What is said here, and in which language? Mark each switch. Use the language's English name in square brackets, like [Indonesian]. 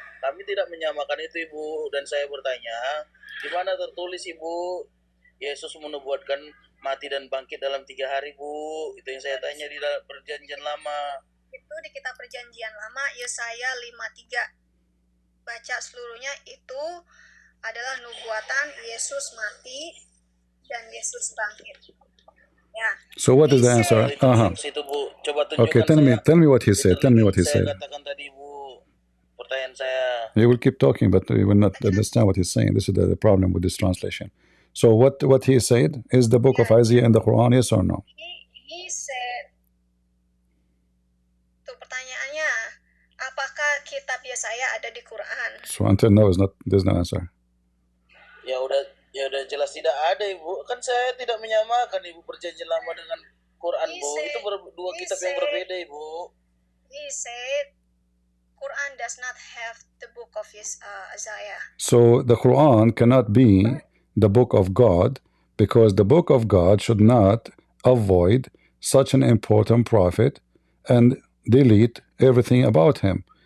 [Indonesian] Kami tidak menyamakan itu Ibu, dan saya bertanya, di mana tertulis Ibu Yesus menubuatkan mati dan bangkit dalam 3 hari Bu? Itu yang saya tanya di dalam perjanjian lama. Itu di kitab perjanjian lama Yesaya 53. Baca seluruhnya, itu adalah nubuatan Yesus mati dan Yesus bangkit. Ya. [English] So what is the answer? Okay, tell me what he said. Tell me what he said. [Indonesian] Saya katakan tadi Bu, pertanyaan saya. [English] You will keep talking, but we will not understand what he's saying. This is the problem with this translation. So what he said is the book of Isaiah in the Quran, yes or no? He said, [Indonesian] itu pertanyaannya, apakah kitab Yesaya ada di Quran? [English] So until now there's no answer. [Indonesian] Ya udah jelas tidak ada Ibu. Kan saya tidak menyamakan Ibu perjanjian lama dengan Quran Bu. Itu dua kitab yang berbeda Ibu. [English] He said Quran does not have the book of Isaiah. So the Quran cannot be the book of God, because the book of God should not avoid such an important prophet and delete everything about him.